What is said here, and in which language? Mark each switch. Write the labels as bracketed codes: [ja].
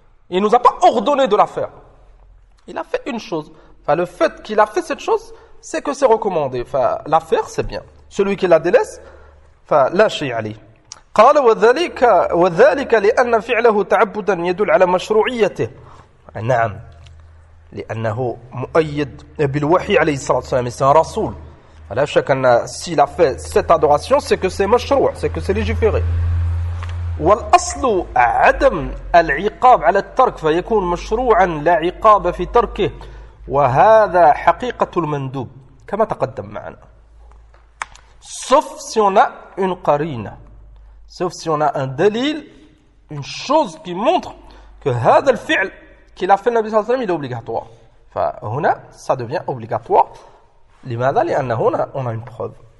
[fr] il nous a pas ordonné de la faire il a fait une chose le fait qu'il a fait cette chose c'est que c'est recommandé. Enfin, l'affaire, c'est bien. Celui qui la délaisse, enfin, lâchez Ali. [ar] قال وذلك وذلك لأن فعله تعبدا يدل على مشروعيته. نعم. لأنه مؤيد بالوحي عليه الصلاة والسلام. [fr] C'est un rasoul. [ar] لا شك أن [fr] s'il a fait cette adoration, c'est que c'est مشروع. C'est que c'est légiféré. [ar] والأصل عدم العقاب على الترك فيكون مشروعا لا عقاب في تركه. وهذا حقيقة المندوب كما تقدم معنا. [fr] Sauf si on a une قرينة. Sauf si on a un دليل. Une chose qui montre que [ar] هذا الفعل [fr] qu'il a fait [ar] النبي صلى الله عليه وسلم [fr] il est obligatoire. فهنا ça devient obligatoire. [ar] لماذا؟ لأن هنا [fr] on a une preuve.